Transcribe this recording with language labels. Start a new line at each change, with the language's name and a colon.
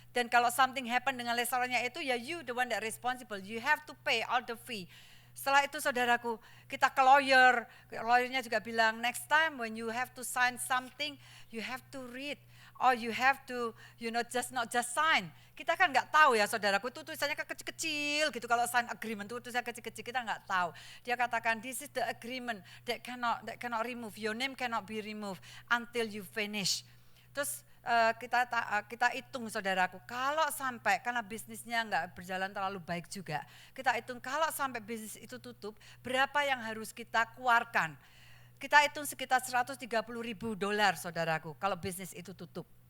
Indonesian: Dan kalau
English: something happen
Indonesian: dengan restorannya itu, ya
English: you the one that responsible. You have to pay all the fee.
Indonesian: Setelah itu saudaraku, kita ke lawyernya juga bilang,
English: next time when you have to sign something, you have to read. Or you have to, not just sign.
Indonesian: Kita kan nggak tahu ya saudaraku, itu tulisannya kan kecil-kecil gitu. Kalau sign agreement itu tulisannya kecil-kecil, kita nggak tahu. Dia katakan,
English: this is the agreement that cannot remove. Your name cannot be removed until you finish.
Indonesian: Terus kita hitung saudaraku, kalau sampai, karena bisnisnya nggak berjalan terlalu baik juga, kita hitung kalau sampai bisnis itu tutup, berapa yang harus kita keluarkan. Kita hitung sekitar $130,000 saudaraku, kalau bisnis itu tutup.